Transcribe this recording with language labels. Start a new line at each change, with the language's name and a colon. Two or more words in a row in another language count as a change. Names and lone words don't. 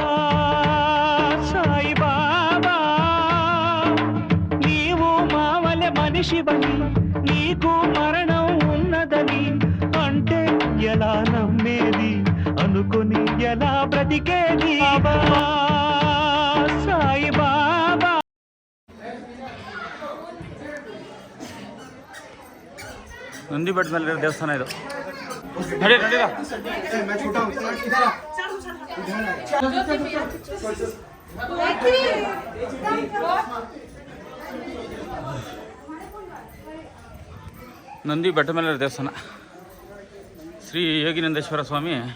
Kannada: ಸಾಯಿ ಬಾಬಾ,
Telugu: నీవు మావలె మనిషివని నీకు మరణం ఉన్నదని అంటే ఎలా నమ్మేది, అనుకుని ఎలా బ్రతికేది. బాబా సాయి బాబా.
Kannada: ನಂದಿ ಬೆಟ್ಟದ ಮೇಲೆ ದೇವಸ್ಥಾನ ಇದು. ನಡಿ ನಡೀರ. ನಂದಿ ಬೆಟ್ಟ ಮೇಲೆ ದೇವಸ್ಥಾನ ಶ್ರೀ ಯೋಗಿನಂದೇಶ್ವರ ಸ್ವಾಮಿ.